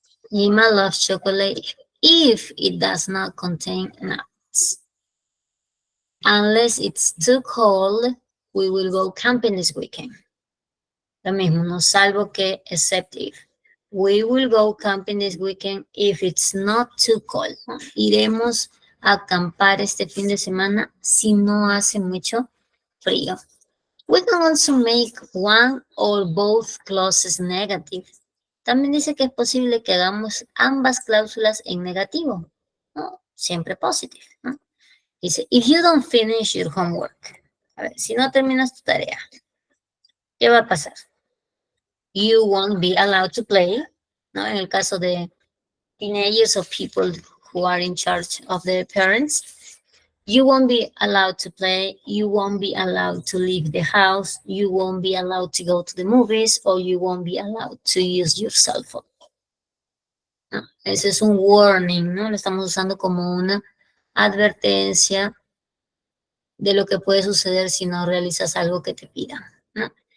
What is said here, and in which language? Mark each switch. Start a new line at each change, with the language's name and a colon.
English: Jima loves chocolate if it does not contain nuts. Unless it's too cold, we will go camping this weekend.
Spanish: Lo mismo, no salvo que,
English: except if. We will go camping this weekend if it's not too cold.
Spanish: Iremos a acampar este fin de semana si no hace mucho frío.
English: We can also make one or both clauses negative.
Spanish: También dice que es posible que hagamos ambas cláusulas en negativo, ¿no? Siempre positive, ¿no? Dice,
English: if you don't finish your homework.
Spanish: A ver, si no terminas tu tarea, ¿qué va a pasar?
English: You won't be allowed to play, ¿no?
Spanish: En el caso de
English: teenagers or people who are in charge of their parents, you won't be allowed to play, you won't be allowed to leave the house, you won't be allowed to go to the movies, or you won't be allowed to use your cell phone.
Spanish: ¿No? Ese es un warning, ¿no? Lo estamos usando como una advertencia de lo que puede suceder si no realizas algo que te pidan, ¿no?